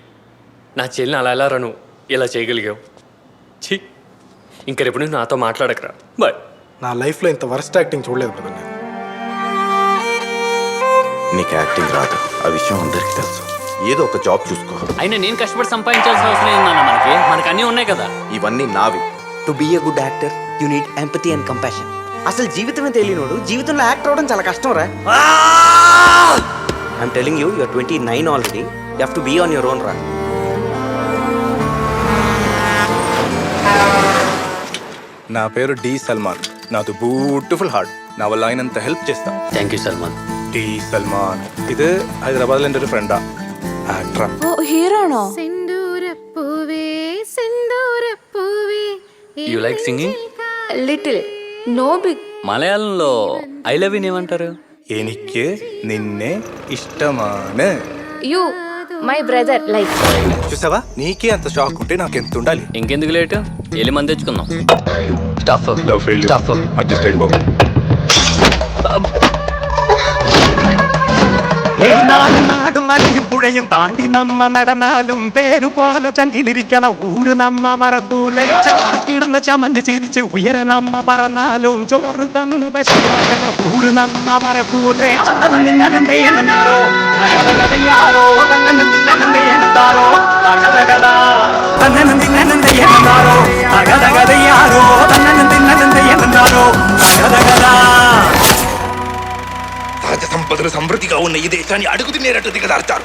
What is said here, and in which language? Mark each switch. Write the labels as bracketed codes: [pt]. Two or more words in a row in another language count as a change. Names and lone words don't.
[te] నా చెల్లిని అలా ఎలా రను ఇలా చేయగలిగావు? ఛీ, ఇంక రేపు నువ్వు నాతో మాట్లాడకరా. బాయ్. నా లైఫ్లో ఇంత [en] worst acting [te] చూడలేదు బ్రదర్ నేను. నీకు యాక్టింగ్ రాదు, ఆ విషయం అందరికీ తెలుసు. ఏదో ఒక జాబ్ చూసుకో. అయినా నేను కష్టపడి సంపాదించాల్సిన అవసరం ఏందన్న? మనకి అన్నీ ఉన్నాయి కదా. ఇవన్నీ నావి. [en] to be a good actor you need empathy and compassion. [te] అసలు జీవితమే తెలియనోడు జీవితంలో యాక్టర్ అవడం చాలా కష్టం రా. [en] I'm telling you, you're 29 already. you have to be on your own రా. [te] నా పేరు డి సల్మాన్. నాది [en] beautiful heart. [te] నా వల్ల అయినంత హెల్ప్ చేస్తా. [en] thank you [te] సల్మాన్. డి సల్మాన్ ఇది హైదరాబాద్లో [ml] എൻ്റെ ഒരു ഫ്രണ്ടാ, ആക്ടറാ. ഓ ഹീറോണോ? [en] you like singing? little, no big. [te] మలయాళంలో [en] I love you [te] ఏమంటారు? [ml] എനിക്ക് നിന്നെ ఇష్టമാണ്. [en] you my brother like. [te] చూసావా, నీకే అంత షాక్ ఉంటే నాకు ఎంత ఉండాలి. ఇంకెందుకు లేటు, వెళ్ళి మంది తెచ్చుకుందాం. [ml] നാട് മലയും താണ്ടി നമ്മ നടന്നാലും പേരു പോലെ ചങ്കിലിരിക്കണ ഊര് നമ്മ മറത്തൂലെ. കിടന്ന ചമഞ്ഞ് ചിരിച്ച് ഉയര നമ്മ പറന്നാലും ചോറ് തന്നു പശുക്കണ ഊര് നമ്മ മറക്കൂലെ. എന്താരോ [te] సహజ సంపదలు సమృద్ధిగా ఉన్న ఈ దేశాన్ని అడుగు తినేటట్టు దిగదార్చారు.